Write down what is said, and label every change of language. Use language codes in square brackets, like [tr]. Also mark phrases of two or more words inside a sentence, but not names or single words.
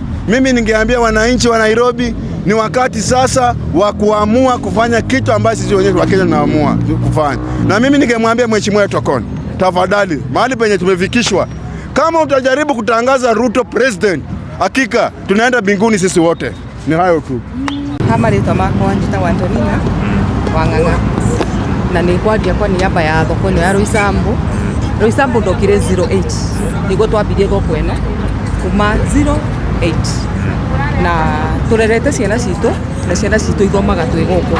[sw] Mimi ningeambia wananchi wa Nairobi ni wakati sasa wa kuamua kufanya kitu ambacho sisi wenyewe wa Kenya tunaamua kufanya. Na mimi ningemwambia Mheshimiwa Tokon, tafadhali mahali penye tumefikishwa, kama utajaribu kutangaza Ruto president, hakika tunaenda mbinguni sisi wote. Ni hayo tu. [ki] Kama rĩtwa makwa njĩtagwo Antonina Wang'ang'a na nĩ ngwaria kwa niaba ya thoko ĩno ya Roysambu ndokire 08 nĩguo twambirie thoko ĩno kuma 08 na tũrerete ciana citũ na ciana citũ ithomaga twĩ gũkũ.